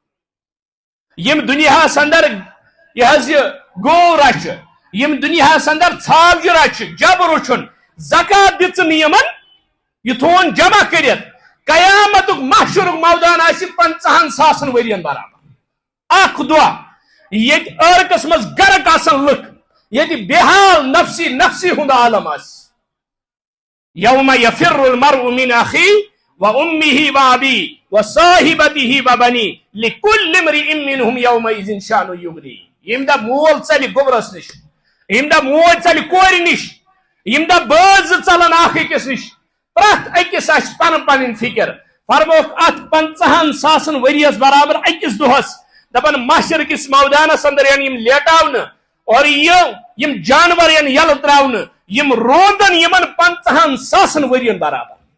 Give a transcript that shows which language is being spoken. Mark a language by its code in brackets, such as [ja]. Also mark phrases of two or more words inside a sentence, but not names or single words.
[ks] یم دنیاہس اندر یہ حظ یہ گو رچھ یم دنیاہس اندر ژھاوجہِ رچھ جب رچھن زکات دِژ نہٕ یمن یہ تھون جمع کرت قیامتک محشرک مودان آسہِ 50,000 ورین برابر اخ دۄہ ییٚتہِ ٲرکس منٛز گرک آسن لُکھ ییٚتہِ بےحال [ar] نفسی نفسی [ks] ہُنٛد عالم آسہِ [ar] یوم یفر المرء من اخیہ وامہ وابیہ وصاحبتہ وبنیہ لکل امرئ منہم یومئذ شأن یغنیہ یم [ks] دہ مول ژلہِ گوبرس نش یم دہ موج ژلہِ کورِ نش یم دہ بٲژ ژلن اکھ أکِس نش پرٛٮ۪تھ أکِس آسہِ پنن پنٕنۍ فکر فرموکھ اتھ 50,000 ؤریس برابر أکِس دۄہس دپن محشر کس مودانس اندر یعنی یم لیٹاونہٕ اور یم جانور ین یلہٕ تراونہٕ یم روندن یمن 50,000 ورین برابر